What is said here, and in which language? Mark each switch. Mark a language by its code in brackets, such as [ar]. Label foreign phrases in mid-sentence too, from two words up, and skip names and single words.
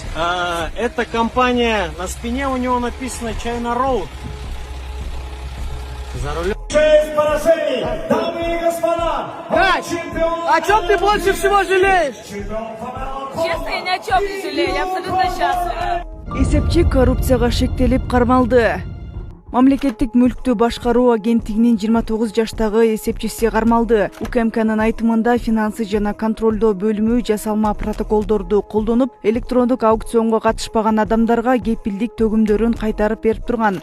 [ru] Эта компания, на спине у него написано China Road. За рулем. 6 поражений, дамы и господа! О чем ты больше всего жалеешь? Честно, я ни о чем не жалею, я абсолютно счастлива. [ky] Эсепчи коррупцияга шектелип кармалды. Мамлекеттик мүлктү башкаруу агенттигинин 29 жаштагы эсепчиси кармалды. УКМКнын айтымында финансы жана контролдоо бөлүмү жасалма протоколдорду колдонуп, электрондук аукционго катышпаган адамдарга кепилдик төгүмдөрүн кайтарып берип турган.